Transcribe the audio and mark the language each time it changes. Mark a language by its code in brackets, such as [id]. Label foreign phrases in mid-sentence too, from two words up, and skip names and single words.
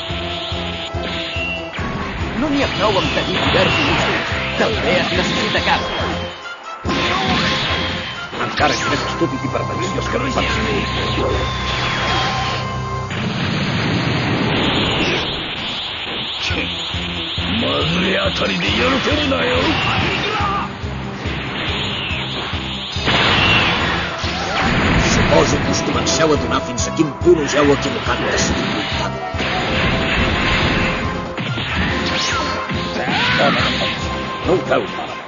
[ca] No n'hi ha prou amb tenir poders il·lustres. També es necessita cap. Encara és més estúpid i perniciós que no hi penso. [ja] まずいあたりで喜ぶなよ。 [ca] Suposo que us comenceu a donar fins a quin punt us heu equivocat decidint lluitar. No ho feu malament.